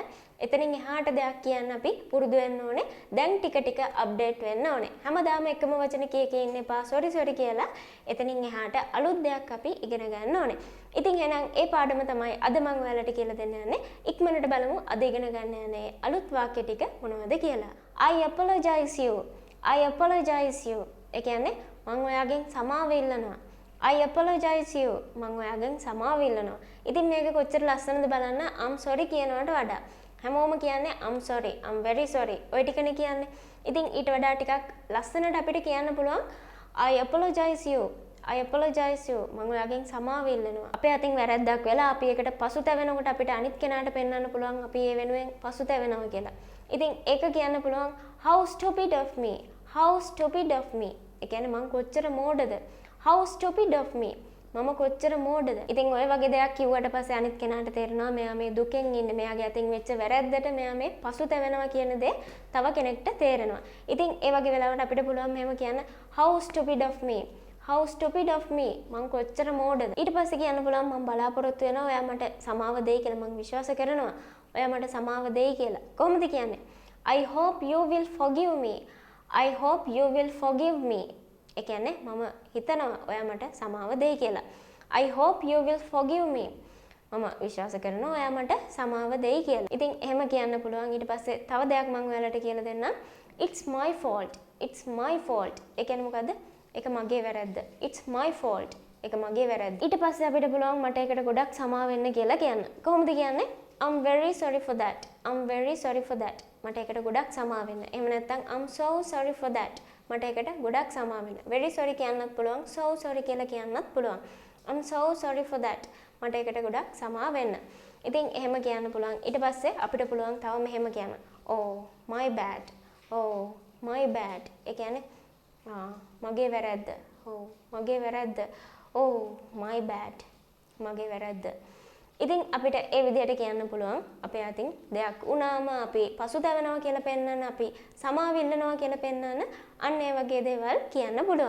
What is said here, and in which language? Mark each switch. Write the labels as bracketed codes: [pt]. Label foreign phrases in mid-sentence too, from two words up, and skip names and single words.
[si] එතනින් එහාට දෙයක් කියන්න අපි පුරුදු වෙන්න ඕනේ. දැන් ටික ටික අප්ඩේට් වෙන්න ඕනේ. හැමදාම එකම වචන කිය ඉන්න එපා. සොරි කියලා. එතනින් එහාට අලුත් දෙයක් අපි ඉගෙන ගන්න ඕනේ. ඉතින් එහෙනම් ඒ පාඩම තමයි අද මම ඔයාලට කියලා දෙන්න යන්නේ. ඉක්මනට බලමු අද ඉගෙන ගන්න යන්නේ අලුත් වාක්‍ය ටික මොනවද කියලා. [en] I apologize you. I apologize you. [si] ඒ කියන්නේ මම ඔයාගෙන් සමාව ඉල්ලනවා. [en] I apologize you. [si] මම ඔයාගෙන් සමාව ඉල්ලනවා. ඉතින් මේක කොච්චර ලස්සනද බලන්න. [en] I'm sorry [si] කියනවට වඩා හැමෝම කියන්නේ [en] I'm sorry, I'm very sorry. [si] ඔය ටිකනේ කියන්නේ. ඉතින් ඊට වඩා ටිකක් ලස්සනට අපිට කියන්න පුළුවන් [en] I apologize you. I apologize you. [si] මම ඔයාගෙන් සමාව ඉල්ලනවා. අපේ අතින් වැරද්දක් වෙලා අපි ඒකට පසුතැවෙනකොට අපිට අනිත් කෙනාට පෙන්වන්න පුළුවන් අපි ඒ වෙනුවෙන් පසුතැවෙනවා කියලා. ඉතින් ඒක කියන්න පුළුවන් [en] how stupid of me. How stupid of me. [si] ඒ කියන්නේ මං කොච්චර මෝඩද? [en] How stupid of me. [si] මම කොච්චර මෝඩද? ඉතින් ඔය වගේ දෙයක් කිව්වට පස්සේ අනිත් කෙනාට තේරෙනවා මෙයා මේ දුකෙන් ඉන්නේ. මෙයාගේ අතින් වෙච්ච වැරැද්දට මෙයා මේ පසුතැවෙනවා කියන දේ තව කෙනෙක්ට තේරෙනවා. ඉතින් ඒ වගේ වෙලාවට අපිට පුළුවන් මෙහෙම කියන්න [en] how stupid of me. How stupid of me. [si] මං කොච්චර මෝඩද? ඊට පස්සේ කියන්න පුළුවන් මම බලාපොරොත්තු වෙනවා ඔයා මට සමාව දෙයි කියලා. මං විශ්වාස කරනවා ඔයා මට සමාව දෙයි කියලා. කොහොමද කියන්නේ? [en] I hope you will forgive me. I hope you will forgive me. [si] ඒ කියන්නේ මම හිතනවා ඔයා මට සමාව දෙයි කියලා. [en] I hope you will forgive me. [si] මම විශ්වාස කරනවා ඔයා මට සමාව දෙයි කියලා. ඉතින් එහෙම කියන්න පුළුවන්. ඊට පස්සේ තව දෙයක් මම ඔයාලට කියලා දෙන්නම්. [en] It's my fault. It's my fault. [si] ඒ කියන්නේ මොකද්ද? ඒක මගේ වැරද්ද. [en] It's my fault. [si] ඒක මගේ වැරද්ද. ඊට පස්සේ අපිට පුළුවන් මට ඒකට ගොඩක් සමාව වෙන්න කියලා කියන්න. කොහොමද කියන්නේ? [en] I'm very sorry for that. I'm very sorry for that. [si] මට ඒකට ගොඩක් සමාව වෙන්න. එහෙම නැත්නම් [en] I'm so sorry for that. [si] මට ඒකට ගොඩක් සමාව වෙන්න. [en] very sorry [si] කියන්නත් පුළුවන්. [en] so sorry [si] කියලා කියන්නත් පුළුවන්. [en] I'm so sorry for that. [si] මට ඒකට ගොඩක් සමාව වෙන්න. ඉතින් එහෙම කියන්න පුළුවන්. ඊට පස්සේ අපිට පුළුවන් තව මෙහෙම කියන්න. [en] oh my bad. oh my bad. [si] ඒ කියන්නේ මගේ වැරද්ද. oh මගේ වැරද්ද. [en] oh my bad. [si] මගේ වැරද්ද. ඉතින් අපිට ඒ විදිහට කියන්න පුළුවන් අපේ අතින් දෙයක් වුණාම අපි පසුතැවෙනවා කියලා පෙන්වන්න අපි සමාව ඉල්ලනවා කියලා පෙන්වන්න අන්න ඒ වගේ දේවල් කියන්න පුළුවන්.